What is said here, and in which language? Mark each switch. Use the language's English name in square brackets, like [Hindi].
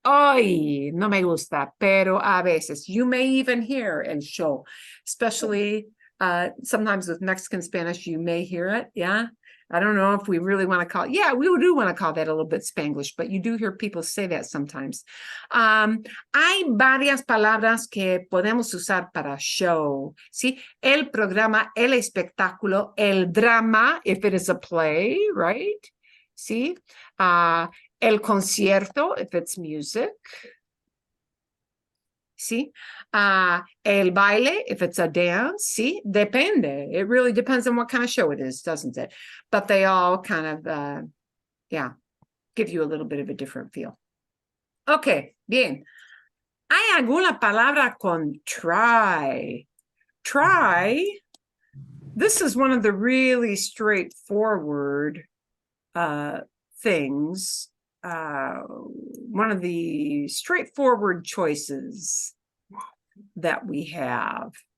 [Spanish] Ay, no me gusta, pero a veces. [English] You may even hear el show, especially sometimes with Mexican Spanish, you may hear it, yeah? I don't know if we really want to call it. Yeah, we do want to call that a little bit Spanglish, but you do hear people say that sometimes. [Spanish] Hay varias palabras que podemos usar para show, ¿sí? El programa, el espectáculo, el drama, [English] if it is a play, right? [Spanish] ¿Sí? El concierto, [English] if it's music. [Spanish] ¿Sí? El baile, [English] if it's a dance, ¿sí? [Spanish] Depende. [English] It really depends on what kind of show it is, doesn't it? But they all kind of, yeah, give you a little bit of a different feel. [Spanish] Okay, bien. ¿Hay alguna palabra con try? [English] Try, this is one of the really straightforward things. One of the straightforward choices that we have.